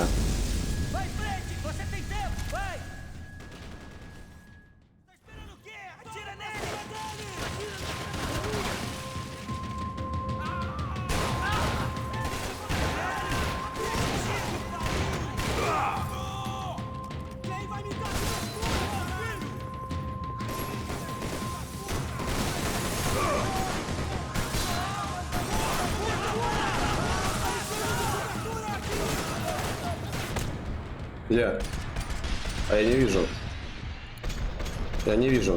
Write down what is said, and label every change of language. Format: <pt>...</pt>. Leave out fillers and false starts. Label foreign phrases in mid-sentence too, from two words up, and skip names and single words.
<pt>Vai em frente! Você tem tempo! Vai! Tá esperando o quê? Atira nele! Quem vai me dar essa porra, filho?</pt> <ru>Где? А я не вижу. Я не вижу.</ru>